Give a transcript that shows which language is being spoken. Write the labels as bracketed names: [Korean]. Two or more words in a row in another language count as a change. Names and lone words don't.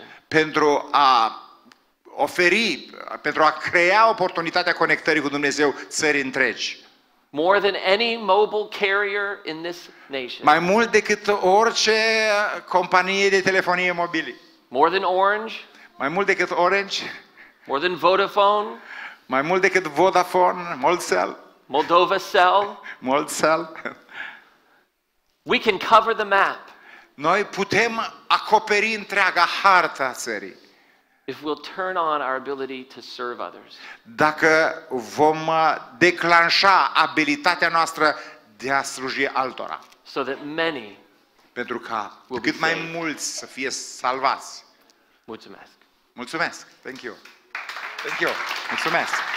[Romanian] pentru a oferi, pentru a crea oportunitatea conectării cu Dumnezeu țării întregi. [English] More than any mobile carrier in this nation. [Romanian] Mai mult decât orice companie de telefonie mobilă. [English] More than Orange. [Romanian] Mai mult decât Orange. [English] More than Vodafone. [Romanian] Mai mult decât Vodafone, Moldcell. Moldova Cell. Moldcell. [English] We can cover the map [Romanian] Noi putem acoperi întreaga harta țării. [English] if we'll turn on our ability to serve others. [Romanian] Dacă vom declanșa abilitatea noastră de a sluji altora. [English] So that many [Romanian] Pentru ca [English] will be [Romanian] cât mai [English] saved. [Romanian] mulți să fie salvați. Mulțumesc. Mulțumesc. [English] Thank you. Thank you. [Romanian] Mulțumesc.